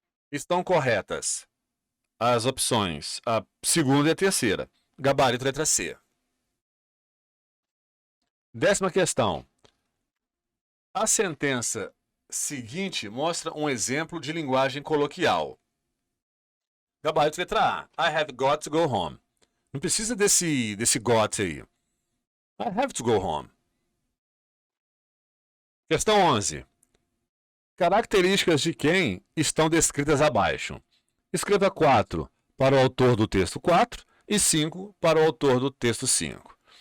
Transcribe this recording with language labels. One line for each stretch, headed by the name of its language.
Portuguese: Estão corretas as opções, a segunda e a terceira. Gabarito letra C. 10ª questão. A sentença seguinte mostra um exemplo de linguagem coloquial. Gabarito letra A.
English: I have got to go home.
Portuguese: Não precisa desse got aí.
English: I have to go home.
Portuguese: Questão 11. Características de quem estão descritas abaixo. Escreva 4 para o autor do texto 4 e 5 para o autor do texto 5.